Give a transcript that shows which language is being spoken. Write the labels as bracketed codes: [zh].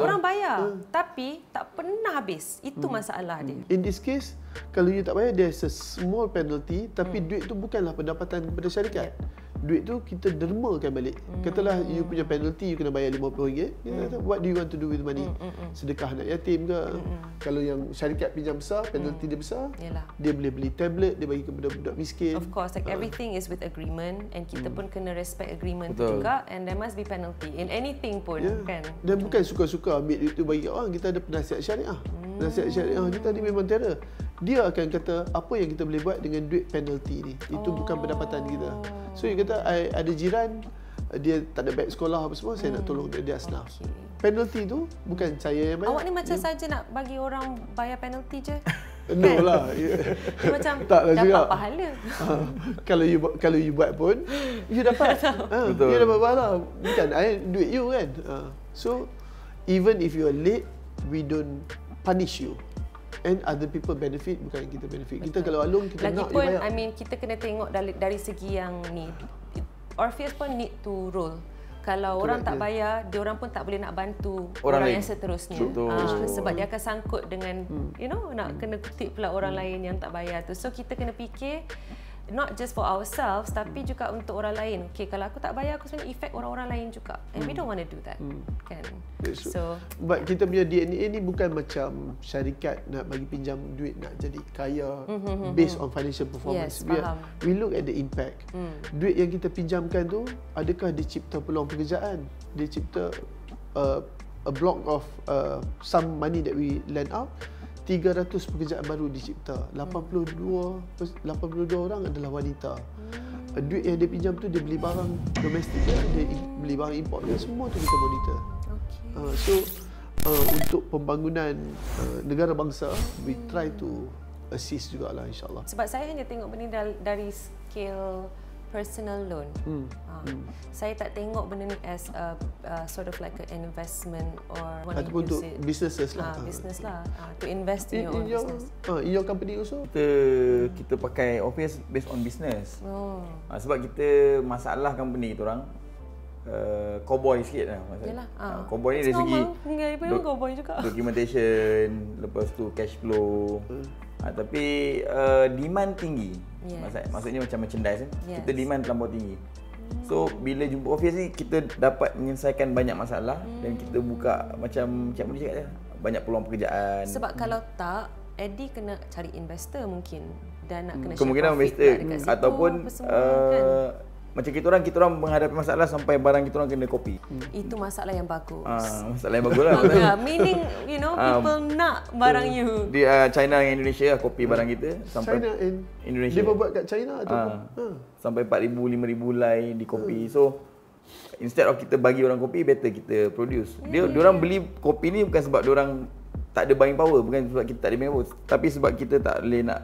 [ms] Orang bayar tapi tak pernah habis. Itu masalah dia. In this case, kalau you tak bayar, there's a small penalty, tapi duit tu bukanlah pendapatan kepada syarikat. Duit tu kita dermakan balik. Katalah you punya penalty you kena bayar RM50. [en] What do you want to do with money? [ms] Sedekah anak yatim ke? Kalau yang syarikat pinjam besar, penalty dia besar, dia boleh beli tablet, dia bagi kepada budak miskin. [en] Of course, like everything is with agreement and kita pun kena respect agreement tu juga, and there must be penalty in anything pun kan. [ms] Dan bukan suka-suka ambil duit tu bagi kat orang. Kita ada penasihat syariah. Penasihat syariah kita ni memang terror. Dia akan kata apa yang kita boleh buat dengan duit penalty ni. Itu bukan pendapatan kita. So you kata ada jiran dia tak ada beg sekolah apa semua, saya nak tolong dia asnaf. Penalty tu bukan saya yang bayar. Awak ni macam saja nak bagi orang bayar penalty je. No lah. Macam taklah dapat juga pahala. Kalau you buat pun you dapat. You dapat pahala. Bukan duit you kan. [en] So even if you are late, we don't punish you. [ms] And other people benefit, bukan kita benefit. Kita kalau Along, kita nak you bayar. Lagipun, I mean, kita kena tengok dari segi yang ni. [en] Orpheus pun need to roll. [ms] Kalau orang tak bayar, dia orang pun tak boleh nak bantu orang yang seterusnya. Sebab dia akan sangkut dengan, nak kena kutip pula orang lain yang tak bayar tu. So, kita kena fikir, not just for ourselves, tapi juga untuk orang lain. Okay, kalau aku tak bayar, aku sebenarnya effect orang-orang lain juga. [en] And we don't want to do that. [ms] Kan? So, but kita punya DNA ni bukan macam syarikat nak bagi pinjam duit nak jadi kaya based on financial performance. [en] Yes, [ms] we look at the impact. Duit yang kita pinjamkan tu, adakah dia cipta peluang pekerjaan? [en] Dia cipta a block of some money that we lend out. [ms] 300 pekerjaan baru dicipta. 82 orang adalah wanita. Duit yang dia pinjam tu dia beli barang domestik, dia beli barang import, semua tu kita monitor. So untuk pembangunan negara bangsa, we try to assist jugalah insya-Allah. Sebab saya hanya tengok benda dari scale [en] personal loan. Saya tak tengok benda ni as a sort of like an investment or want to [ms] Ataupun untuk [en] use it. businesses lah. Business lah. To invest in your own business. In your company also? [ms] Kita pakai Obvious based on business. Sebab kita masalah company kita orang cowboy sikit lah. Yalah. Cowboy ni dari segi cowboy juga. documentation, lepas tu cash flow. Tapi demand tinggi. Maksudnya macam merchandise kan. Kita demand terlampau tinggi. So bila jumpa Obvious ni kita dapat menyelesaikan banyak masalah dan kita buka macam Cik Mudi cakap banyak peluang pekerjaan. Sebab kalau tak, Eddie kena cari investor mungkin dan nak kena kemungkinan investor ataupun macam kita orang menghadapi masalah sampai barang kita orang kena copy. Itu masalah yang bagus. Masalah yang bagus lah. [en] Meaning, you know, people nak barang you. [ms] Di China dengan Indonesia copy barang kita sampai [en] China and Indonesia. [ms] Dia buat kat China ataupun sampai 4,000, 5,000 lay di copy. So instead of kita bagi orang copy, better kita produce. Dia orang beli copy ni bukan sebab dia orang tak ada buying power, bukan sebab kita tak ada buying power, tapi sebab kita tak boleh nak